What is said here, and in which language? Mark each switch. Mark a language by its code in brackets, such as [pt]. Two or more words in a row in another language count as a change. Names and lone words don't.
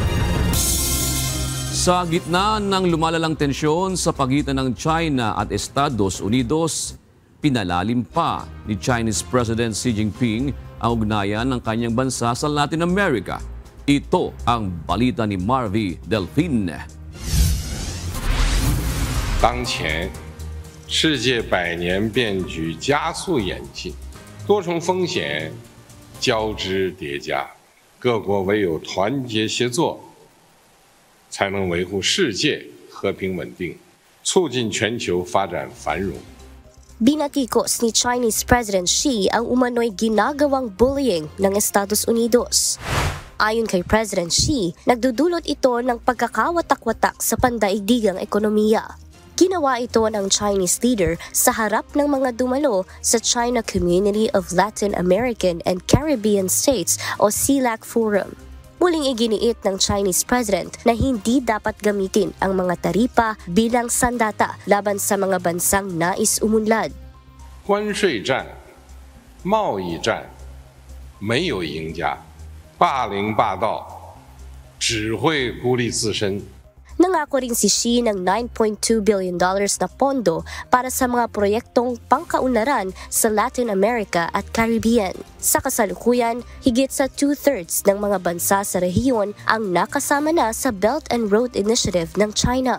[tl] Sa gitna ng lumalalang tensyon sa pagitan ng China at Estados Unidos, pinalalim pa ni [en] Chinese President [tl] Xi Jinping ang ugnayan ng kanyang bansa sa Latin America. Ito ang balita ni Marvy Delfin. [zh] 当前世界百年变局加速演进，多重风险交织叠加，各国唯有团结协作，才能维护世界和平稳定，促进全球发展繁荣。 [tl] Binatikos ni [en] Chinese President [tl] Xi ang umano'y ginagawang bullying ng Estados Unidos. Ayon kay President Xi, nagdudulot ito ng pagkakawatak-watak sa pandaigdigang ekonomiya. Ginawa ito ng [en] Chinese leader [tl] sa harap ng mga dumalo sa China Community of Latin American and Caribbean States o CELAC Forum. Muling iginiit ng [en] Chinese President [tl] na hindi dapat gamitin ang mga taripa bilang sandata laban sa mga bansang nais umunlad. [zh] 关税战、贸易战没有赢家，霸凌霸道只会孤立自身。 [tl] Nangako rin si Xi ng $9.2 billion na pondo para sa mga proyektong pangkaunlaran sa Latin America at Caribbean. Sa kasalukuyan, higit sa 2/3 ng mga bansa sa rehiyon ang nakasama na sa Belt and Road Initiative ng China.